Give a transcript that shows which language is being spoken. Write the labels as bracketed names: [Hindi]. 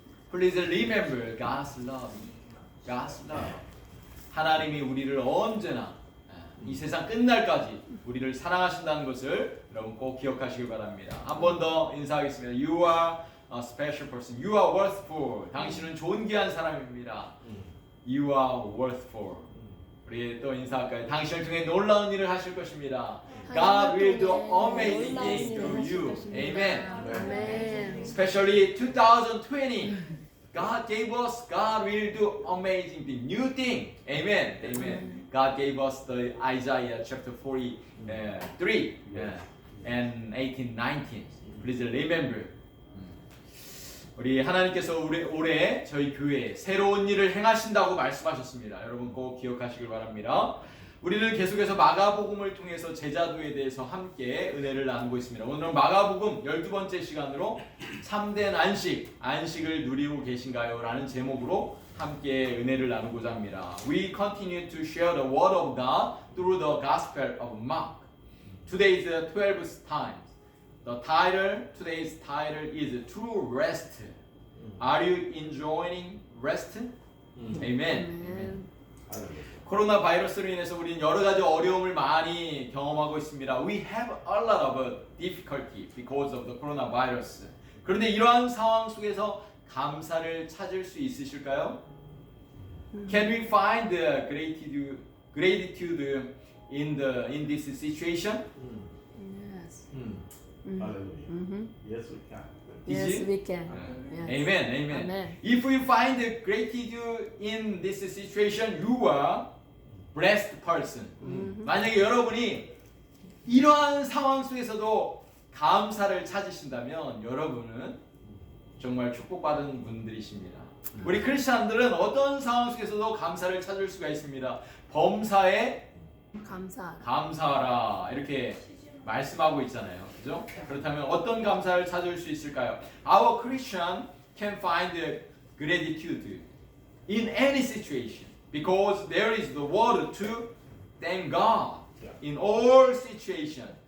[English] Please remember God's love. God's love. [Korean] 하나님이 우리를 언제나 이 세상 끝날까지 우리를 사랑하신다는 것을 여러분 꼭 기억하시길 바랍니다. 한 번 더 인사하겠습니다. [English] You are a special person. You are worthful. [Korean] 당신은 존귀한 사람입니다. [English] You are worthful. [Korean] 우리 또 인사할까요? 당신을 통해 놀라운 일을 하실 것입니다. [English] God will do amazing things through you. Amen. Amen. Especially 2020. God gave us, God will do amazing thing, new thing. Amen. Amen. God gave us the Isaiah chapter 43 and 18, 19. Please remember. [Korean] 우리 하나님께서 올해 저희 교회에 새로운 일을 행하신다고 말씀하셨습니다. 여러분 꼭 기억하시길 바랍니다. 우리는 계속해서 마가복음을 통해서 제자도에 대해서 함께 은혜를 나누고 있습니다. 오늘은 마가복음 12번째 시간으로 참된 안식을 누리고 계신가요? 라는 제목으로 함께 은혜를 나누고자 합니다. [English] We continue to share the word of God through the Gospel of Mark. Today is the 12th time. Today's title is True Rest. Are you enjoying rest? Amen. Amen. [Korean] 코로나 바이러스로 인해서 우리는 여러 가지 어려움을 많이 경험하고 있습니다. [English] We have a lot of difficulty because of the coronavirus. [Korean] 그런데 이러한 상황 속에서 감사를 찾을 수 있으실까요? [English] Can we find the gratitude in this situation? Yes. Hallelujah. Mm-hmm. Yes, we can. Yes, Is it? we can. Yes. Amen. Amen. Amen. If we find the gratitude in this situation, you are blessed person. [Korean] 만약에 여러분이 이러한 상황 속에서도 감사를 찾으신다면 여러분은 정말 축복받은 분들이십니다. 우리 크리스찬들은 어떤 상황 속에서도 감사를 찾을 수가 있습니다. 범사에 감사. 감사하라 이렇게 말씀하고 있잖아요. 그죠? 그렇다면 어떤 감사를 찾을 수 있을까요? [English] Our Christian can find gratitude in any situation because there is the word to thank God in all situations.